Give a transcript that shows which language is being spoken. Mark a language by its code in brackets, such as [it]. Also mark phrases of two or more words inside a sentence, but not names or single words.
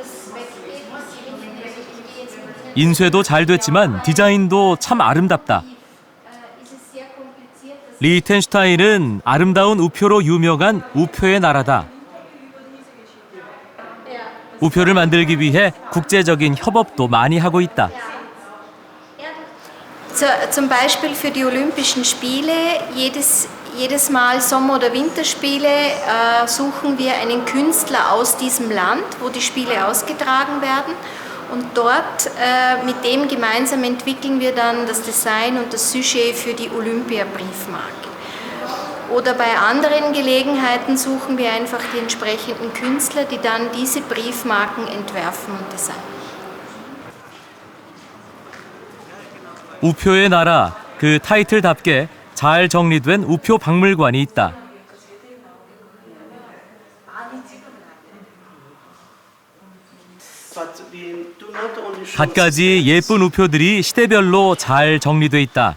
[ko] 인쇄도 잘 됐지만 디자인도 참 아름답다. 리텐슈타인은 아름다운 우표로 유명한 우표의 나라다. 우표를 만들기 위해 국제적인 협업도 많이 하고 있다. [de] Zum Beispiel für die Olympischen Spiele, jedes Mal Sommer- oder Winterspiele suchen wir einen Künstler aus diesem Land, wo die Spiele ausgetragen werden. Und dort mit dem gemeinsam entwickeln wir dann das Design und das Sujet für die Olympia-Briefmarke. Oder bei anderen Gelegenheiten suchen wir einfach die entsprechenden Künstler, die dann diese Briefmarken entwerfen und designen. [ko] 우표의 나라, 그 타이틀답게 잘 정리된 우표 박물관이 있다. 갖가지 예쁜 우표들이 시대별로 잘 정리돼 있다.